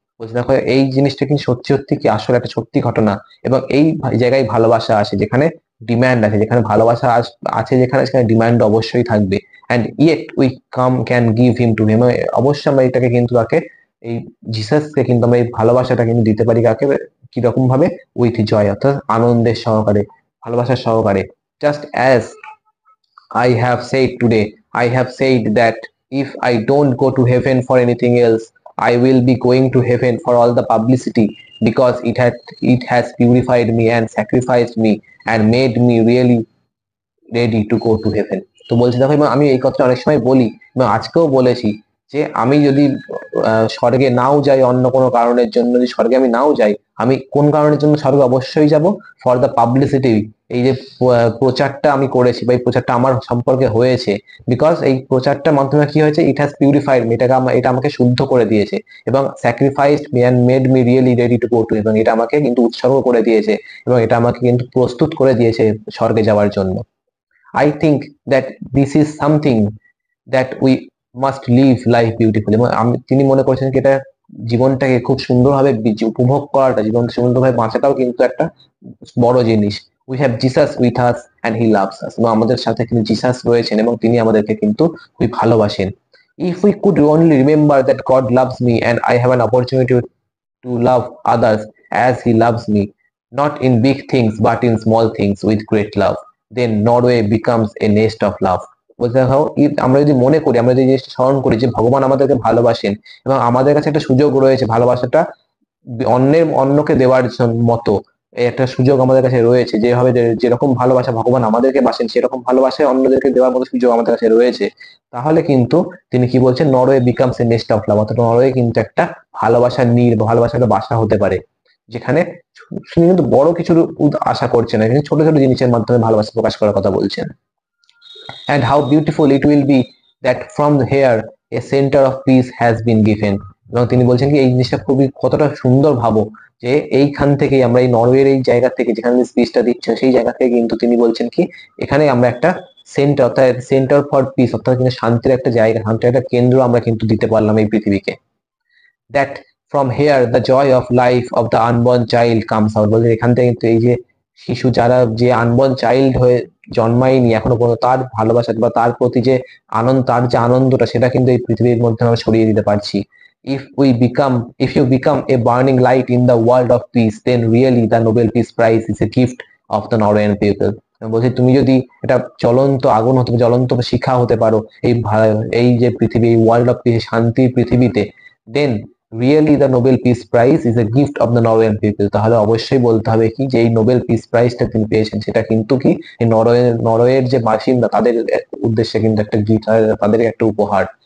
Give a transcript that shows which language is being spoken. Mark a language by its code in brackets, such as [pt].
[bn] বলছে দেখো, এই জিনিসটা কি সত্যি সত্যি কি আসলে একটা সত্যি ঘটনা, এবং এই জায়গায় ভালোবাসা আসে যেখানে ডিম্যান্ড আছে, যেখানে ভালোবাসা আছে যেখানে, সেখানে ডিম্যান্ড অবশ্যই থাকবে। [en] and yet we can give him to him, [bn] অবশ্যই আমরা এটাকে কিন্তু তাকে, এই জিসাসকে কিন্তু আমরা এই ভালোবাসাটা কিন্তু দিতে পারি কাকে, কিরকম ভাবে, [en] with joy, [bn] অর্থাৎ আনন্দের সহকারে, ভালোবাসার সহকারে। [en] Just as I have said today, I have said that if I don't go to heaven for anything else, I will be going to heaven for all the publicity, because it has purified me and sacrificed me and made me really ready to go to heaven. [bn] তো বলছি দেখো, এবং আমি এই কথাটা অনেক সময় বলি এবং আজকেও বলেছি যে আমি যদি স্বর্গে নাও যাই, অন্য কোনো কারণের জন্য যদি স্বর্গে আমি নাও যাই, আমি কোন কারণের জন্য স্বর্গে অবশ্যই যাব? [en] For the publicity. [bn] এই যে প্রচারটা আমি করেছি বা এই প্রচারটা আমার সম্পর্কে হয়েছে, বিকজ এই প্রচারটার মাধ্যমে কি হয়েছে, [en] it has purified me, [bn] এটা আমাকে শুদ্ধ করে দিয়েছে, এবং [en] sacrificed me and made me really ready to go to, [bn] এবং এটা আমাকে কিন্তু উৎসর্গ করে দিয়েছে, এবং এটা আমাকে কিন্তু প্রস্তুত করে দিয়েছে স্বর্গে যাওয়ার জন্য। [en] I think that this is something that we must live life beautifully। [bn] তিনি মনে করছেন কি এটা জীবনটাকে খুব সুন্দরভাবে উপভোগ করাটা, জীবনটা সুন্দরভাবে বাঁচাটাও কিন্তু একটা বড় জিনিস। [en] we have Jesus with us and he loves us, [bn] এবং আমাদের সাথে কিন্তু জিসাস রয়েছেন এবং তিনি আমাদেরকে কিন্তু খুবই ভালোবাসেন। [en] If we could only remember that God loves me and I have an opportunity to love others as he loves me, not in big things but in small things with great love, then Norway becomes a nest of love। [bn] বলতে দেখো, আমরা যদি মনে করি, আমরা যদি এই জিনিসটা স্মরণ করি যে ভগবান আমাদেরকে ভালোবাসেন এবং আমাদের কাছে একটা সুযোগ রয়েছে ভালোবাসাটা অন্যকে দেওয়ার মতো, এই একটা সুযোগ আমাদের কাছে রয়েছে, যেভাবে যেরকম ভালোবাসা ভগবান আমাদেরকে বাসেন সেরকম ভালোবাসা অন্যদেরকে দেওয়ার মতো সুযোগ আমাদের কাছে রয়েছে, তাহলে কিন্তু তিনি কি বলছেন, [en] Norway becomes a nest of love, [bn] অর্থাৎ নরওয়ে কিন্তু একটা ভালোবাসার ভালোবাসার একটা বাসা হতে পারে, যেখানে তিনি কিন্তু বড় কিছুর আশা করছেন না, কিন্তু ছোট ছোট জিনিসের মাধ্যমে ভালোবাসা প্রকাশ করার কথা বলছেন। [en] And how beautiful it will be that from here a center of peace has been given। [bn] এবং তিনি বলছেন কি এই জিনিসটা খুবই কতটা সুন্দর ভাবো, যে এইখান থেকে আমরা এই নরওয়ের এই জায়গা থেকে যেখানে স্পিচটা দিচ্ছেন সেই জায়গা থেকে কিন্তু তিনি বলছেন কি এখানে আমরা একটা সেন্টার, অর্থাৎ সেন্টার ফর পিস, অর্থাৎ কিন্তু শান্তির একটা জায়গা, শান্তির একটা কেন্দ্র আমরা কিন্তু দিতে পারলাম এই পৃথিবীকে। [en] That from here the joy of life of the unborn child comes out. [bn] বলছে এখান থেকে কিন্তু এই যে শিশু, যারা যে আনবর্ন চাইল্ড হয়ে জন্মায়নি এখনো পর্যন্ত, তার ভালোবাসা বা তার প্রতি যে আনন্দ, তার যে আনন্দটা সেটা কিন্তু এই পৃথিবীর মধ্যে আমরা ছড়িয়ে দিতে পারছি। [en] If you become a burning light in the world of peace, then really the Nobel Peace Prize is a gift of the Norwegian people। [bn] বলছি তুমি যদি এটা জ্বলন্ত আগুন হতে, জ্বলন্ত শিখা হতে পারো এই যে পৃথিবী, এই [en] world of peace, [bn] শান্তির পৃথিবীতে, [en] Then really the Nobel peace prize is a gift of the Norwegian people. [bn] তাহলে অবশ্যই বলতে হবে কি যে এই নোবেল পিস প্রাইজটা তিনি পেয়েছেন সেটা কিন্তু কি এই নরওয়ের যে বাসিন্দা তাদের উদ্দেশ্যে কিন্তু একটা গিফট, তাদের একটা উপহার।